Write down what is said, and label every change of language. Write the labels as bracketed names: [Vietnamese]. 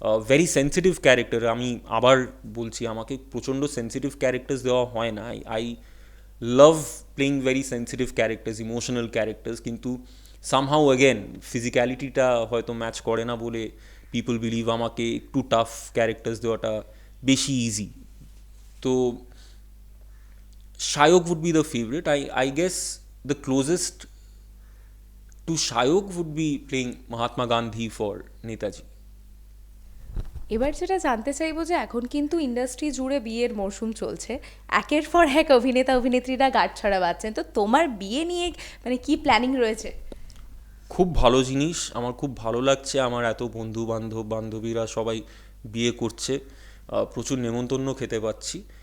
[English] Very sensitive character. [Bangla] আমি আবার বলছি, আমাকে প্রচণ্ড সেন্সিটিভ ক্যারেক্টার্স দেওয়া হয় না। [English] I love playing very sensitive characters, emotional characters, কিন্তু somehow again ফিজিক্যালিটিটা [Bangla] হয়তো ম্যাচ করে না বলে [English] people believe [Bangla] আমাকে একটু [English] tough characters [Bangla] দেওয়াটা বেশি [English] Easy. তো Shayok would be the favorite. I guess the closest to Shayok would be playing Mahatma Gandhi for Netaji. [Bangla] এবার যেটা জানতে চাইবো যে এখন কিন্তু ইন্ডাস্ট্রি জুড়ে বিয়ের মরশুম চলছে, একের পর এক অভিনেতা অভিনেত্রীরা গাঁটছড়া বাঁধছেন, তো তোমার বিয়ে নিয়ে মানে কি প্ল্যানিং রয়েছে? খুব ভালো জিনিস, আমার খুব ভালো লাগছে। আমার এত বন্ধু বান্ধব বান্ধবীরা সবাই বিয়ে করছে, প্রচুর নেমন্তন্ন খেতে পাচ্ছি।